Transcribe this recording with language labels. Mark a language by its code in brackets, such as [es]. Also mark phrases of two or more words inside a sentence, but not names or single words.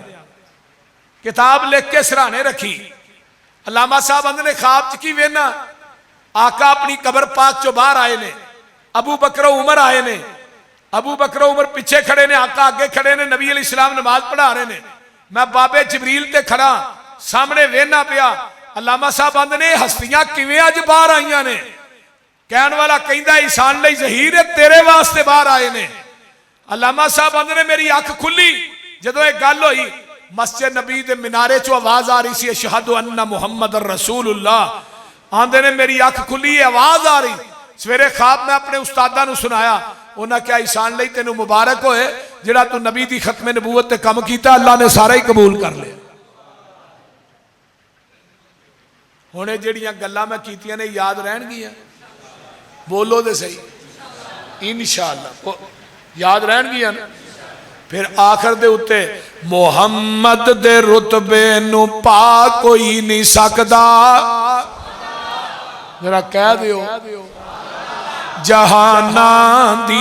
[pa] کتاب لکھ کے سرانے رکھی، علامہ صاحب آندے نے خواب چکی وینا آقا اپنی قبر پاک چو باہر آئے نے، ابو بکر و عمر آئے نے، ابو بکر و عمر پیچھے کھڑے نے، آقا آگے کھڑے نے، نبی علیہ السلام نماز پڑھا رہے نے، میں بابے جبریل تے کھڑا سامنے وینا پیا۔ علامہ صاحب آندے نے ہستیاں کیویں اج باہر آئیاں نے؟ کہن والا کہندا احسان اللہ ظہیر تیرے واسطے باہر آئے نے۔ علامہ صاحب آندے نے میری اکھ کھلی جدوں ایک گل ہوئی، مسجد نبی دے منارے چو آواز آ رہی سی [ar] اشہد ان محمد الرسول اللہ، [pa] آندے نے میری اکھ کھلی آواز آ رہی، سویرے خواب میں اپنے استادہ نو سنایا، انہاں کیا احسان لئی تینوں مبارک ہوئے جڑا تو نبی دی ختم نبوت تے کم کیتا، اللہ نے سارا ہی قبول کر لیا۔ ہونے جڑیاں گلاں میں کیتیاں نے یاد رہن گیاں؟ بولو دے صحیح، [ar] انشاءاللہ [pa] یاد رہن گیاں نا۔ پھر آخر دے اتے محمد دے رتبے نو پا کوئی نہیں سکدا، ذرا کہہ دیو جہاناں دی